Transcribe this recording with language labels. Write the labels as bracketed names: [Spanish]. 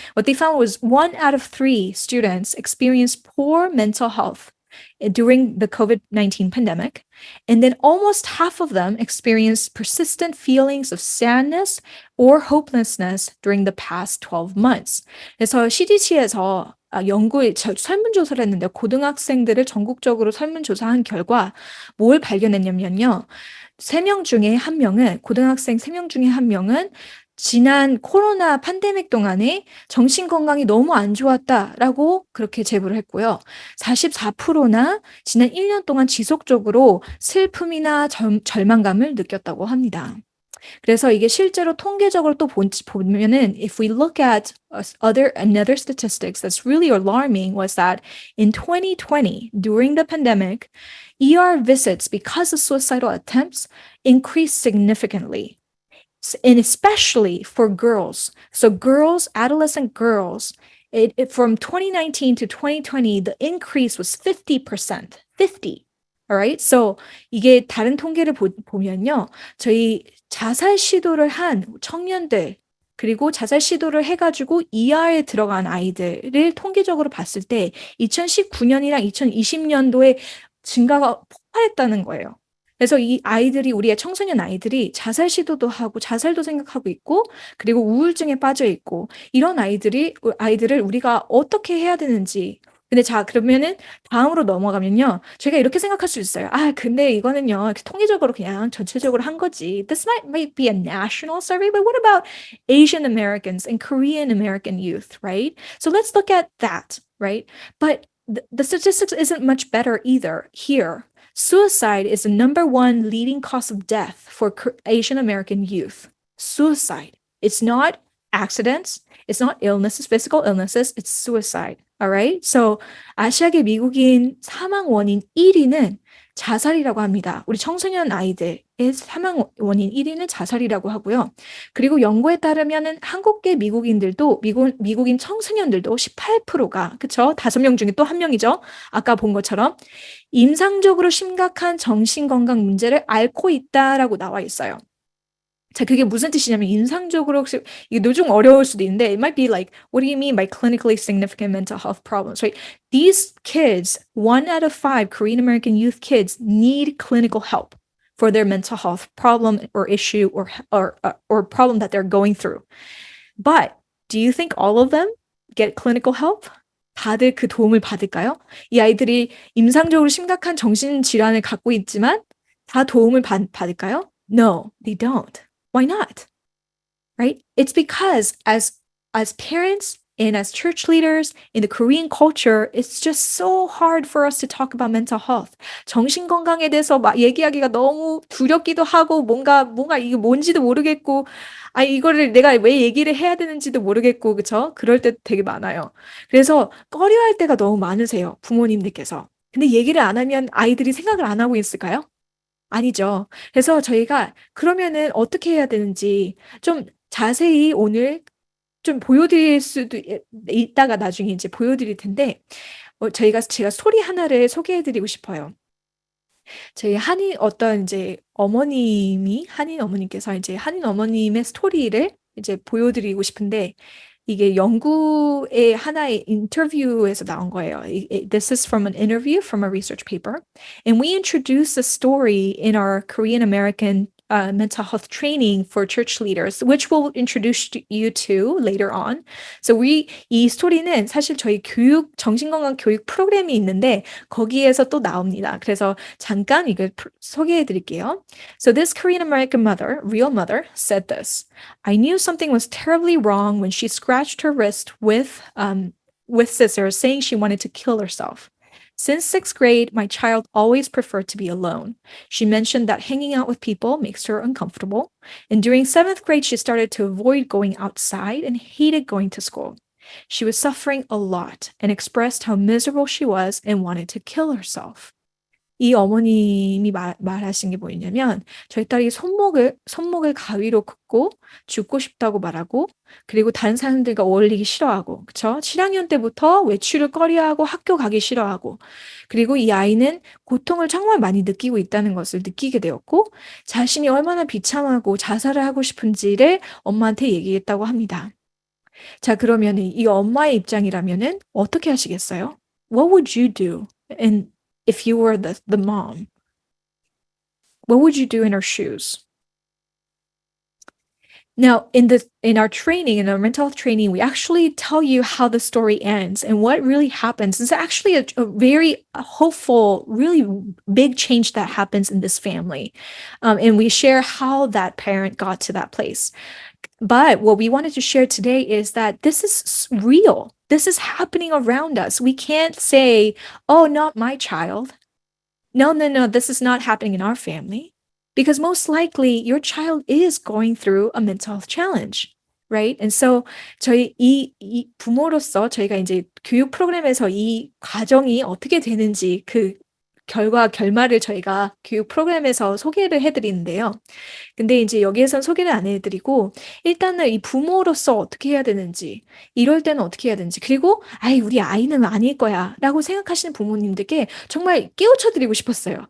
[English] What they found was 1 out of 3 students experienced poor mental health during the COVID-19 pandemic. And then almost half of them experienced persistent feelings of sadness or hopelessness during the past 12 months. [Korean] 그래서 CDC에서 설문조사를 했는데 고등학생들을 전국적으로 설문조사한 결과 뭘 발견했냐면요. 3명 중에 1명은, 고등학생 3명 중에 1명은 지난 코로나 팬데믹 동안에 정신건강이 너무 안 좋았다라고 그렇게 제보를 했고요. 44%나 지난 1년 동안 지속적으로 슬픔이나 절망감을 느꼈다고 합니다. 그래서 이게 실제로 통계적으로 또 보면은 [English] if we look at another statistics that's really alarming was that in 2020 during the pandemic, ER visits because of suicidal attempts increased significantly. And especially for girls. So girls, adolescent girls, from 2019 to 2020, the increase was 50%. 50. All right. [Korean] So 이게 다른 통계를 보면요. 저희 자살 시도를 한 청년들, 그리고 자살 시도를 해가지고 ER에 들어간 아이들을 통계적으로 봤을 때 2019년이랑 2020년도에 증가가 폭발했다는 거예요. 그래서 이 아이들이, 우리의 청소년 아이들이 자살 시도도 하고 자살도 생각하고 있고, 그리고 우울증에 빠져 있고, 이런 아이들을 우리가 어떻게 해야 되는지. 근데 자, 그러면은 다음으로 넘어가면요. 제가 이렇게 생각할 수 있어요. 근데 이거는요, 통계적으로 그냥 전체적으로 한 거지. [English] This might be a national survey, but what about Asian Americans and Korean American youth, right? So let's look at that, right? But the statistics isn't much better either here. Suicide is the #1 leading cause of death for Asian American youth. Suicide. It's not accidents. It's not illnesses, physical illnesses. It's suicide. All right? [Korean] So 아시아계 미국인 사망 원인 1위는 자살이라고 합니다. 우리 청소년 아이들의 사망 원인 1위는 자살이라고 하고요. 그리고 연구에 따르면은 한국계 미국인들도, 미국인 청소년들도 18%가, 그쵸? 5명 중에 또 1명이죠. 아까 본 것처럼 임상적으로 심각한 정신건강 문제를 앓고 있다라고 나와 있어요. 자, 그게 무슨 뜻이냐면 임상적으로, 혹시 이게 좀 어려울 수도 있는데 [English] it might be like, what do you mean by clinically significant mental health problems, right? These kids, 1 out of 5 Korean American youth kids need clinical help for their mental health problem or issue or problem that they're going through. But do you think all of them get clinical help? [Korean] 다들 그 도움을 받을까요? 이 아이들이 임상적으로 심각한 정신질환을 갖고 있지만 다 도움을 받을까요? [English] No, they don't. Why not? Right? It's because as parents and as church leaders in the Korean culture, it's just so hard for us to talk about mental health. [Korean] 정신 건강에 대해서 막 얘기하기가 너무 두렵기도 하고 뭔가 이게 뭔지도 모르겠고 이거를 내가 왜 얘기를 해야 되는지도 모르겠고, 그쵸? 그럴 때 되게 많아요. 그래서 꺼려할 때가 너무 많으세요, 부모님들께서. 근데 얘기를 안 하면 아이들이 생각을 안 하고 있을까요? 아니죠. 그래서 저희가 그러면은 어떻게 해야 되는지 좀 자세히 오늘 좀 보여드릴 수도 있다가 나중에 이제 보여드릴 텐데, 제가 스토리 하나를 소개해드리고 싶어요. 저희 어떤 이제 한인 어머님께서 이제 한인 어머님의 스토리를 이제 보여드리고 싶은데, 이게 영국의 하나의 인터뷰에서 나온 거예요. [English] This is from an interview from a research paper. And we introduced the story in our Korean American mental health training for church leaders, which we'll introduce you to later on. [Korean] So 이 스토리는 사실 저희 정신건강 교육 프로그램이 있는데 거기에서 또 나옵니다. 그래서 잠깐 이걸 소개해 드릴게요. [English] So this Korean American mother, real mother, said this. I knew something was terribly wrong when she scratched her wrist with scissors, saying she wanted to kill herself. Since 6th grade, my child always preferred to be alone. She mentioned that hanging out with people makes her uncomfortable. And during 7th grade, she started to avoid going outside and hated going to school. She was suffering a lot and expressed how miserable she was and wanted to kill herself. [Korean] 이 어머님이 말하신 게 뭐였냐면 저희 딸이 손목을 가위로 긋고 죽고 싶다고 말하고 그리고 다른 사람들과 어울리기 싫어하고 그쵸? 7학년 때부터 외출을 꺼려하고 학교 가기 싫어하고 그리고 이 아이는 고통을 정말 많이 느끼고 있다는 것을 느끼게 되었고 자신이 얼마나 비참하고 자살을 하고 싶은지를 엄마한테 얘기했다고 합니다. 자, 그러면 이 엄마의 입장이라면은 어떻게 하시겠어요? [English] What would you do? If you were the mom, what would you do in her shoes? Now, in our training, in our mental health training, we actually tell you how the story ends and what really happens. It's actually a very hopeful, really big change that happens in this family. And we share how that parent got to that place. But what we wanted to share today is that this is real. This is happening around us. We can't say, oh, not my child. No, this is not happening in our family. Because most likely your child is going through a mental health challenge, right? And so [Korean] 저희 이 부모로서 저희가 이제 교육 프로그램에서 이 과정이 어떻게 되는지 그 결말을 저희가 교육 프로그램에서 소개를 해드리는데요. 근데 이제 여기에선 소개를 안 해드리고 일단은 이 부모로서 어떻게 해야 되는지 이럴 때는 어떻게 해야 되는지 그리고 우리 아이는 아닐 거야 라고 생각하시는 부모님들께 정말 깨우쳐드리고 싶었어요.